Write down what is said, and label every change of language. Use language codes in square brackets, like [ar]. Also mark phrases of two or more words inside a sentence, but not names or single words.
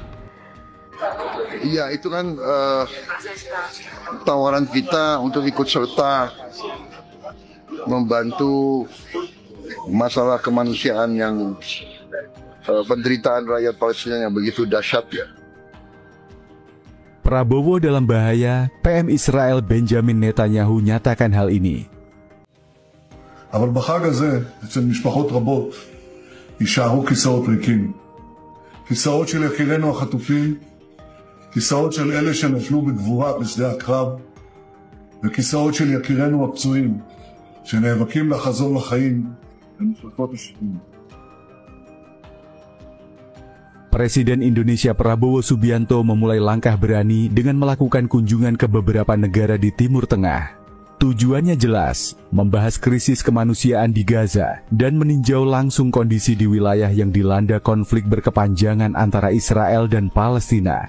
[id] iya, itu kan tawaran kita untuk ikut serta membantu masalah kemanusiaan yang penderitaan rakyat Palestina yang begitu dahsyat ya. Prabowo dalam bahaya, PM Israel Benjamin Netanyahu nyatakan hal ini. [he] אבל בחג הזה, אצל משפחות רבות, יישארו כיסאות ריקים. כיסאות של יקירינו החטופים, כיסאות של אלה שנפלו בגבורה בשדה הקרב, וכיסאות של יקירינו הפצועים, שנאבקים לחזור לחיים במחלקות השיקום. [id] Presiden Indonesia Prabowo Subianto memulai langkah berani dengan melakukan kunjungan ke beberapa negara di Timur Tengah. Tujuannya jelas, membahas krisis kemanusiaan di Gaza dan meninjau langsung kondisi di wilayah yang dilanda konflik berkepanjangan antara Israel dan Palestina.